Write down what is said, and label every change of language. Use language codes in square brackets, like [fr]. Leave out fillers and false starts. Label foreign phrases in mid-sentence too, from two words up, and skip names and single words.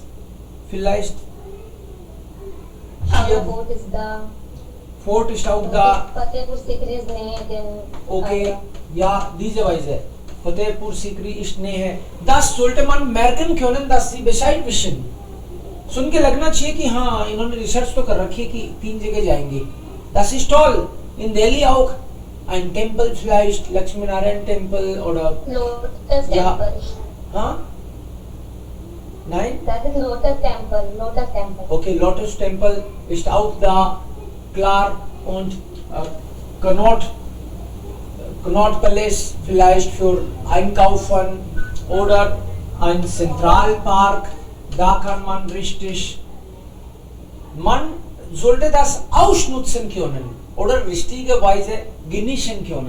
[de] Vielleicht Agra Fort ist da. Fort ist auch da. Fatehpur Sikri ist näher denn Okay, Agra. ja, diese Weise. Fatehpur Sikri ist Nähe. Das sollte man merken können, dass Sie Bescheid wissen. [hi] सुन के लगना चाहिए कि हाँ इन्होंने रिसर्च तो कर रखी है कि 3 जगह जाएंगे. [de] Das ist toll. In Delhi auch ein Tempel vielleicht, Lakshmi Narayan Temple oder Lotus Ja. Temple. [hi] हाँ? Nein? [en] That is Lotus Temple. Lotus Temple. [de] Okay, Lotus Temple ist auch da, klar, und Connaught Palace vielleicht für Einkaufen oder ein Zentralpark, da kann man richtig, man sollte das ausnutzen können oder richtige Weise genießen können.